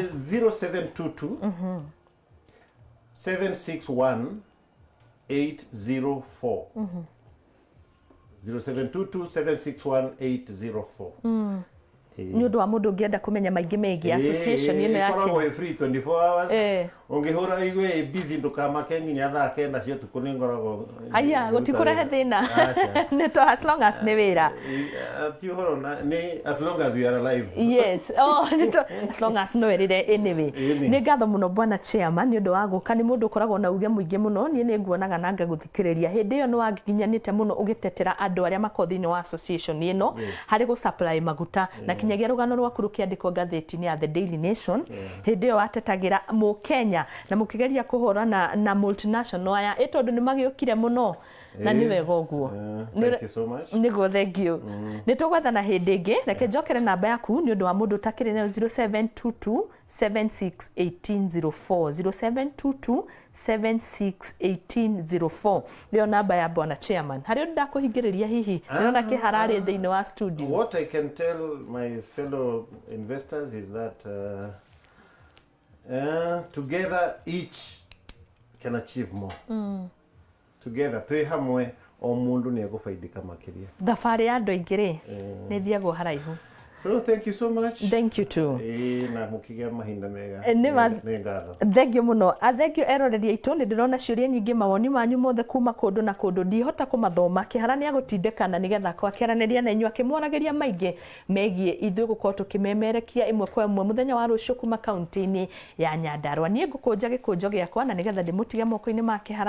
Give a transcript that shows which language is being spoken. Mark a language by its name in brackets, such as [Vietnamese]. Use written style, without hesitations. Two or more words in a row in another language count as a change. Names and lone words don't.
[Kikuyu] 0722 761 804 0722 761 804. Nĩ ũndũ wa mũndũ ũngĩenda kũmenya maingĩ megiĩ association ĩno ya [English] Kenya. Free 24 hours. [Kikuyu] Ũngĩhũra igwe busy ndũkamake nginya thaa 9 cia ũtukũ nĩ ngoragwo. Aya gũtikũrehe thĩna. Nĩ [English] to as long as [Kikuyu] nĩ wĩra. Ti ũhoro nĩ [English] as long as we are alive. [Kikuyu] Yes. Nĩ [English] to as long as [Kikuyu] no erire anyway. Nĩ ngatho mũno Bwana Chairman nĩ ũndũ wa gũka nĩ mũndũ ũkoragwo na uge mũingĩ mũno niĩ nĩ nguonaga na ngagũthikĩrĩria. Hĩndĩ ĩyo nĩ waginyanĩte mũno ũgĩtetera andũ arĩa makorwo thĩinĩ wa association ĩno harĩ gũ supply maguta na kinyagia rũgano rwaku rũkĩandĩkwo ngathĩti-inĩ ya The Daily Nation. Hĩndĩ ĩyo watetagĩra Mũkenya na mũkĩgeria kũhũrana na multinational aya tondũ nĩ magĩũkire mũno na nĩ wega ũguo. [English] Thank you so much. Nĩguo thank you. [Kikuyu] Nĩ tũgwethana hĩndĩ ĩngĩ reke njokere namba yaku nĩ ũndũ wa mũndũ ũtakĩrĩ nayo 0722 761804 0722 761804 nĩyo namba ya Bwana Chairman. Harĩ ũndũ ndakũhingĩrĩria hihi nĩona kĩhararĩ thĩinĩ wa studio. [English] What I can tell my fellow investors is that together each can achieve more. [Kikuyu] Together twĩ hamwe o mũndũ nĩ egũfaidĩka makĩria. Thabarĩ ya andũ aingĩ rĩ nĩ thiagwo haraihu. [English] So thank you so much. Thank you too. [Kikuyu] Na mũkĩgĩa mahinda mega. Nĩ ngatho. [English] Thank you mũno. Thank you [Kikuyu] eroreri aitũ nĩ ndĩrona ciũria nyingĩ mawoni manyu mothe kuma kũndũ na kũndũ ndihota kũmathoma. Kĩhara nĩ agũtindĩkana nĩgetha akĩaranĩria na inyuĩ akĩmwaragĩria maingĩ megiĩ ithuĩ gũkorwo tũkĩmemerekia ĩmwe kwa ĩmwe mũthenya wa rũciũ kuma kaunti-inĩ ya Nyandarua. Niĩ ngũkũnja gĩkũnjo gĩakwa na nĩgetha ndĩmũtige moko-inĩ ma Kĩhara.